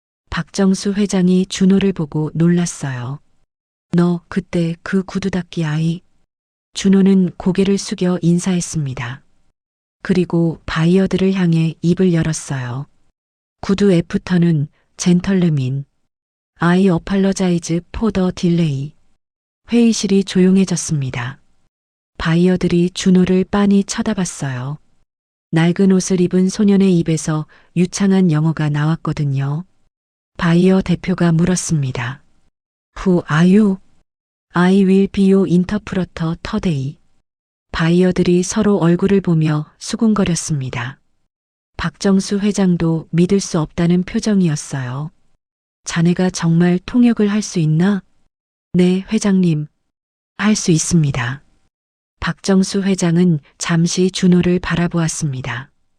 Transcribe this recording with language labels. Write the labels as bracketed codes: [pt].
[ko] 박정수 회장이 준호를 보고 놀랐어요. 너 그때 그 구두 닦기 아이. 준호는 고개를 숙여 인사했습니다. 그리고 바이어들을 향해 입을 열었어요. [en] 구두 애프터는 젠털르민. I apologize for the delay. [ko] 회의실이 조용해졌습니다. 바이어들이 준호를 빤히 쳐다봤어요. 낡은 옷을 입은 소년의 입에서 유창한 영어가 나왔거든요. 바이어 대표가 물었습니다. [en] Who are you? I will be your interpreter today. [ko] 바이어들이 서로 얼굴을 보며 수군거렸습니다. 박정수 회장도 믿을 수 없다는 표정이었어요. 자네가 정말 통역을 할 수 있나? 네, 회장님. 할 수 있습니다. 박정수 회장은 잠시 준호를 바라보았습니다.